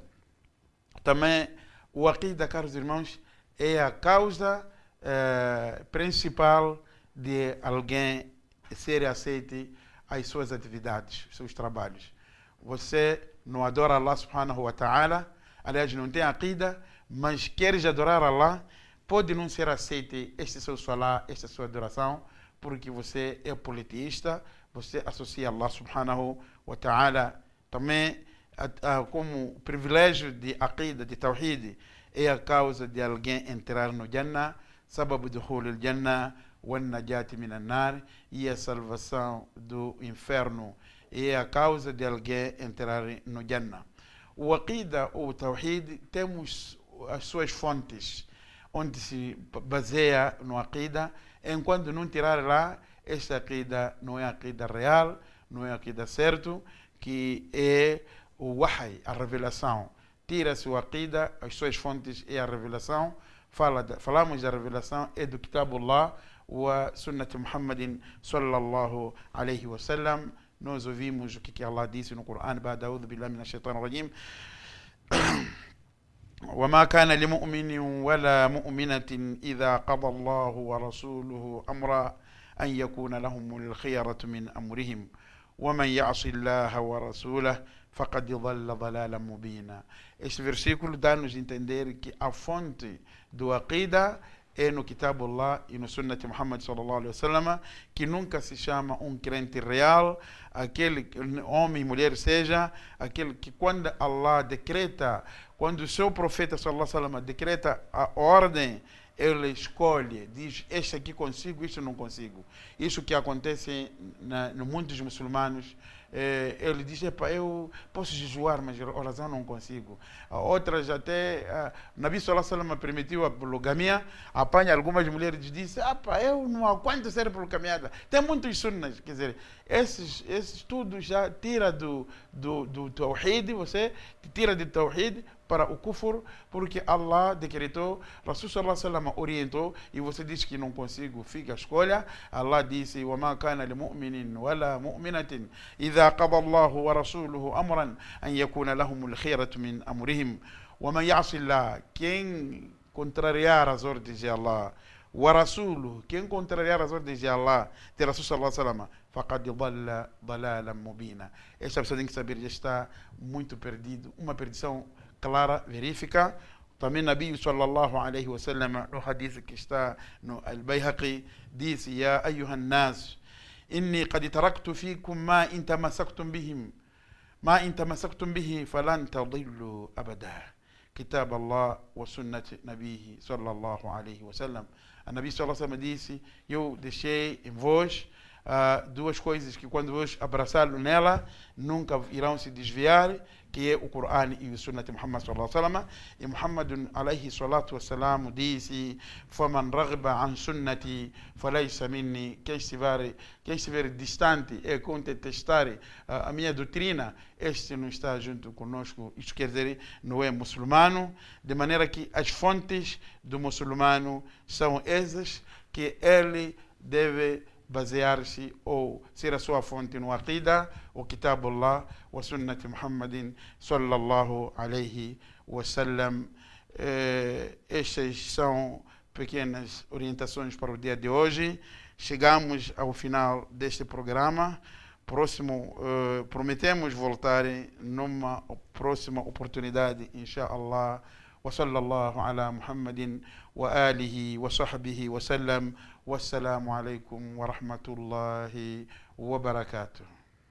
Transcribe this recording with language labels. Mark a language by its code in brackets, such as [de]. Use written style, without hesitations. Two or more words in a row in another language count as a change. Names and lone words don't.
[pt] Também o Aqidah, caros irmãos, é a causa principal de alguém ser aceite as suas atividades, seus trabalhos. Você não adora Allah [ar] سبحانه وتعالى, [pt] aliás, não tem Aqidah, mas queres adorar Allah, pode não ser aceite este seu salah, esta sua adoração, porque você é politeísta, você associa Allah [ar] سبحانه وتعالى. [pt] Também, como privilégio de Aqidah, de Tawhid, é a causa de alguém entrar no Jannah, [ar] سبب دخول الجنة, والنجاة من النار, [pt] e a salvação do inferno. É a causa de alguém entrar no Jannah. O Aqidah ou o Tawhid, temos as suas fontes, onde se baseia no Aqidah. Enquanto não tirar lá, esta Aqidah não é Aqidah real, não é Aqidah certo, que é o Wahy, a revelação. Tira-se o Aqidah, as suas fontes é a revelação. Falamos da revelação, é do [ar] كتاب الله وسنة محمد صلى الله عليه وسلم. [pt] Nós ouvimos o que Allah disse no Coran, [ar] أعوذ بالله من الشيطان الرجيم. وما كان لمؤمن ولا مؤمنة إذا قضى الله ورسوله أمرا أن يكون لهم الخيرة من أمرهم ومن يعص الله ورسوله فقد ضل ضلالا مبينا. [pt] Este versículo dá-nos a entender que a fonte do Aqidah é no Kitabullah e no Sunnat Muhammad [ar] صلى الله عليه وسلم, [pt] que nunca se chama um crente real, aquele homem e mulher seja, aquele que quando Allah decreta, quando o seu profeta [ar] صلى الله عليه وسلم [pt] decreta a ordem, ele escolhe, diz, este aqui consigo, este não consigo. Isso que acontece no mundo dos muçulmanos, ele diz, eu posso jejuar, mas a oração não consigo. Outras até, Nabi [ar] صلى الله عليه وسلم [pt] permitiu a poligamia, apanha algumas mulheres e diz, eu não aguento ser poligamiada. Tem muitos sunnas, quer dizer, esses tudo já tira do Tawhid, você tira do Tawhid para o kufur, porque Allah decretou, Rasul [ar] صلى الله عليه وسلم [pt] orientou, e você diz que não consigo, fica a escolha. Allah disse, [ar] وَمَا كَانَ لِمُؤْمِنٍ وَلَا مُؤْمِنَةٍ إِذَا قَضَى اللَّهُ وَرَسُولُهُ أَمْرًا أَنْ يَكُونَ لَهُمُ الْخِيرَةُ مِنْ أَمْرِهِمْ وَمَنْ يَعْصِ اللَّهَ, [pt] quem contrariar as ordens de Allah, ورسوله quem contrariar as ordens de Allah, de Rasul [ar] صلى الله عليه وسلم, فقد ضل ضلالا مبينا. [pt] Esta pessoa tem que saber, já está muito perdido, uma perdição clara, verífica. Também Nabi [ar] صلى الله عليه وسلم, [pt] no hadith que está no Al-Bayhaqi, disse: [ar] يا أيها الناس إني قد تركت فيكم ما إن تمسكتم به فلن تضلوا أبدا. كتاب الله وسنة نبيه صلى الله عليه وسلم. [pt] A Nabi [ar] صلى الله عليه وسلم [pt] disse: eu deixei em vós duas coisas que quando vos abraçarem nela nunca irão se desviar, que é o Corão e o Sunnah de Muhammad [ar] صلى الله عليه وسلم. E Muhammad عليه الصلاة والسلام disse: "فمن رغب عن سنتي فليس مني." [pt] Quem estiver distante e contestar a minha doutrina, este não está junto conosco. Isto quer dizer, não é muçulmano, de maneira que as fontes do muçulmano são essas que ele deve basear-se ou ser a sua fonte no Aqida, o Kitabullah, o [ar] سنة محمد صلى الله عليه وسلم. [pt] Estas são pequenas orientações para o dia de hoje. Chegamos ao final deste programa. Prometemos voltar numa próxima oportunidade, inshallah. [ar] وصلى الله على محمد وآله وصحبه وسلم والسلام عليكم ورحمة الله وبركاته.